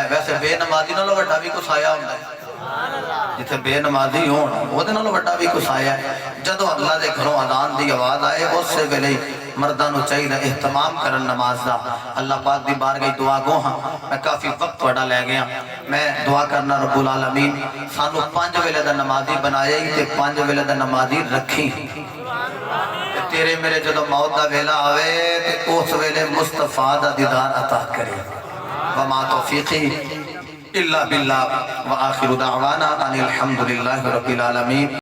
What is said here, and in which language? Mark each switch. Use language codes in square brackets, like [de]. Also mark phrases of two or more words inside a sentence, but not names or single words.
[pa] ویسے بے نمازی نالوں وڈا بھی کوئی سایہ ہندا ہے جتھے بے نمازی ہون اودے نالوں وڈا بھی کوئی سایہ ہے. جدوں اللہ دے گھروں اذان دی آواز آئے اس ویلے مرداں نوں چاہیے اہتمام کرن نماز دا. اللہ پاک دی بارگاہ دعا گو ہاں میں کافی وقت تہاڈا لے گیا میں دعا کرنا [ar] رب العالمين [pa] سانوں 5 ویلے دا نمازی بنایا تے 5 ویلے دا نمازی رکھی تیرے میرے جدوں موت دا ویلا آوے تے اس ویلے مصطفیٰ دا دیدار عطا کرے. [ar] وما توفيقي إلا بالله وآخر دعوانا أن الحمد لله رب العالمين.